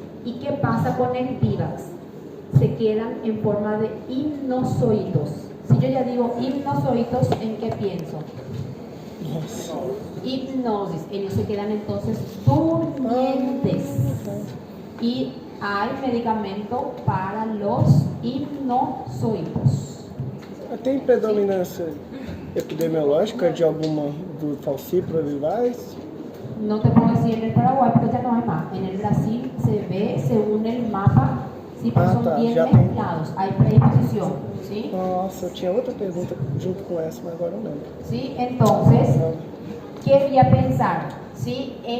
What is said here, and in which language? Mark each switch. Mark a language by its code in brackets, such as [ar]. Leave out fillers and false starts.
[es] ¿Y qué pasa con el Vivax? Se quedan en forma de hipnozoitos. Si yo ya digo hipnozoitos, ¿en qué pienso? Hipnosis. Ellos se quedan entonces durmientes. Y hay medicamento para los hipnozoitos. [pt] Tem predominância epidemiológica de alguma do falciparum vivax? [es] No te puedo decir en el Paraguay porque ya no hay más. En el Brasil se ve según el mapa, sí, pues son [pt] tá, [es] bien [pt] já tem. [es] mezclados, hay predisposición, ¿sí? [pt] Nossa, eu tinha outra pergunta junto com essa, mas agora eu não lembro. [es] ¿Sí? Entonces, ¿qué voy a pensar? ¿Sí?